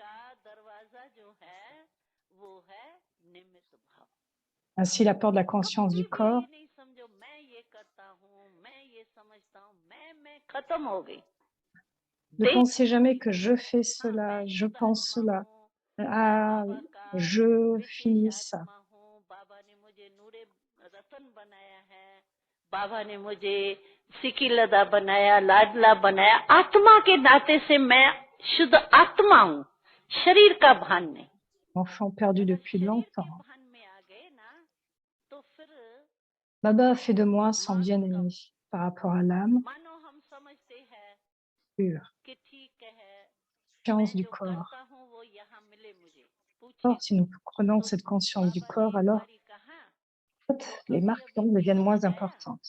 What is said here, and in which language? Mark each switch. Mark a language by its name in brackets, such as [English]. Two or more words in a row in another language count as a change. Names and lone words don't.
[French] Ainsi, la porte de la conscience du corps. Ne pensez jamais que je fais cela, je pense cela. Ah, je finis ça. [Hindi] बाबा ने मुझे सिकीलदा बनाया, लाडला बनाया। आत्मा के नाते से मैं शुद्ध आत्मा हूँ, शरीर का भान नहीं। [French] Enfant perdu depuis longtemps. Baba a fait de moi son bien-aimé par rapport à l'âme pure, conscience du corps. Or, si nous prenons cette conscience du corps, alors les marques donc deviennent moins importantes.